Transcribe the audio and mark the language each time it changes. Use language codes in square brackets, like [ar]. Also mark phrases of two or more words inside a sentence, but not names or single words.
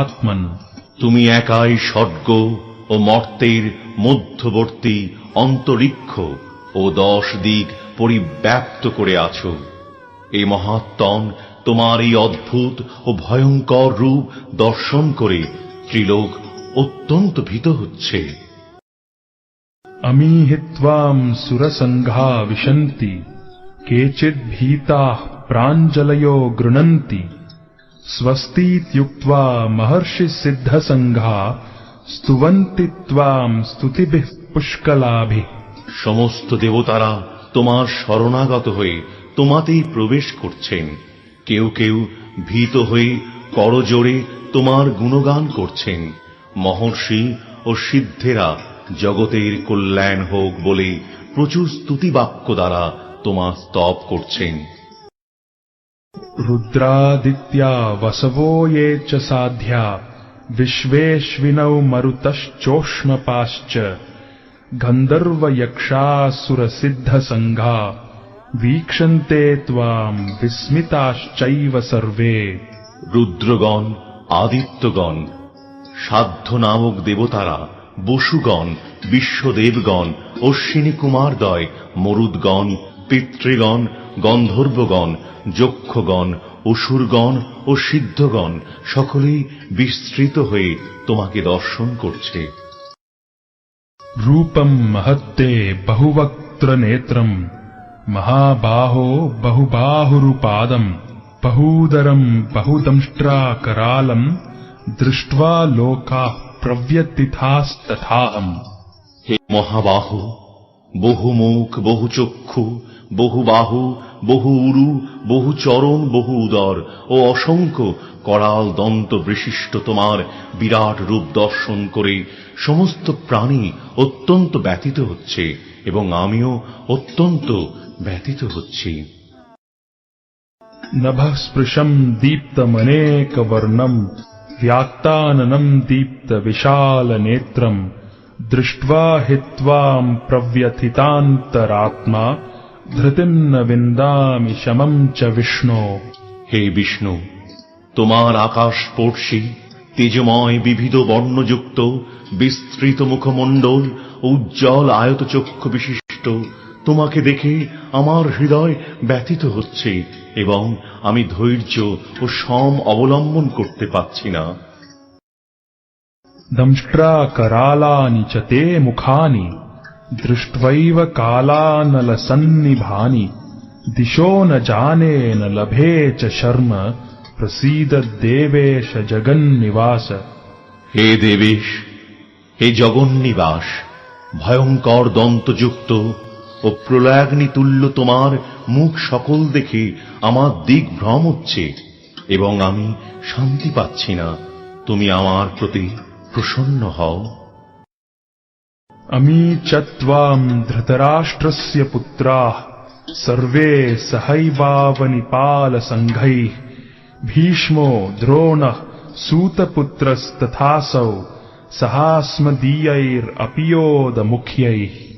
[bn] তুমি একাই স্বর্গ ও মর্তের মধ্যবর্তী অন্তরিক্ষ ও 10 দিক পরিব্যাপ্ত করে আছো। এই মহাত্মন তোমার এই অদ্ভুত ও ভয়ঙ্কর রূপ দর্শন করে ত্রিলোক অত্যন্ত ভীত হচ্ছে। [sa] अमी हि त्वाम् सुरसङ्घा विशन्ति केचिद् भीताः प्राञ्जलयो गृह्णन्ति स्वस्तीत्युक्त्वा महर्षिसिद्धसङ्घा स्तुवन्ति त्वाम् स्तुतिभिः पुष्कलाभिः। [bn] সমস্ত দেবতারা তোমার শরণাগত হয়ে তোমাতেই প্রবেশ করছেন। কেউ কেউ ভীত হয়ে করজোড়ে তোমার গুণগান করছেন। মহর্ষি ও সিদ্ধেরা জগতের কল্যাণ হোক বলে প্রচুর স্তুতিবাক্য দ্বারা তোমার স্তব করছেন। [sa] रुद्रादित्या वसवो ये च साध्या विश्वेश्विनौ मरुतश्चोष्मपाश्च गन्धर्वयक्षासुरसिद्धसङ्घा वीक्षन्ते त्वाम् विस्मिताश्चैव सर्वे। [bn] রুদ্রগণ, আদিত্যগণ, সাধ্য নামক দেবতারা, বসুগণ, বিশ্বদেবগণ, অশ্বিনী কুমারদ্বয়, মরুদ্গণ, পিতৃগণ, গন্ধর্বগণ, যক্ষগণ, অসুরগণ ও সিদ্ধগণ সকলেই বিস্তৃত হয়ে তোমাকে দর্শন করছে। [sa] रूपम् महत्ते बहुवक्त्र नेत्रम् महाबाहो बहुबाहुरुपादम् बहूदरम् बहुदंष्ट्राकरालम् दृष्ट्वा लोकाः प्रव्यथितास्तथाहम्। [bn] হে মহাবাহু, বহু মুখ, বহু চক্ষু, বহু বাহু, বহু উরু, বহু চরণ, বহু উদর ও অসংখ্য করাল দন্ত বিশিষ্ট তোমার বিরাট রূপ দর্শন করে সমস্ত প্রাণী অত্যন্ত ব্যথিত হচ্ছে এবং আমিও অত্যন্ত ব্যথিত হচ্ছি। [sa] नभः स्पृशम् दीप्तमनेकवर्णम् व्याक्ताननम् दीप्तविशालनेत्रम् दृष्ट्वा हि त्वाम् प्रव्यथितान्तरात्मा धृतिम् न विन्दामि शमम् च विष्णो। [bn] হে বিষ্ণু, তোমার আকাশস্পর্শী তেজময় বিবিধ বর্ণযুক্ত বিস্তৃত মুখমণ্ডল ও উজ্জ্বল আয়তচক্ষু বিশিষ্ট তোমাকে দেখে আমার হৃদয় ব্যথিত হচ্ছে এবং আমি ধৈর্য ও সম অবলম্বন করতে পারছি না। [sa] दंष्ट्राकरालानि च ते मुखानि दृष्ट्वैव कालानलसन्निभानि दिशो न जाने न लभे च शर्म प्रसीद देवेश जगन्निवास। [bn] হে দেবেশ, হে জগন্নিবাস, ভয়ঙ্কর দন্তযুক্ত ও প্রলয়াগ্নি তুল্য তোমার মুখ সকল দেখে আমার দিগ্ভ্রম হচ্ছে এবং আমি শান্তি পাচ্ছি না। তুমি আমার প্রতি প্রসন্ন হও। [sa] अमी च त्वाम् धृतराष्ट्रस्य पुत्राः सर्वे सहैवावनिपालसङ्घैः भीष्मो द्रोणः सूतपुत्रस्तथासौ सहास्मदीयैरपियोदमुख्यैः।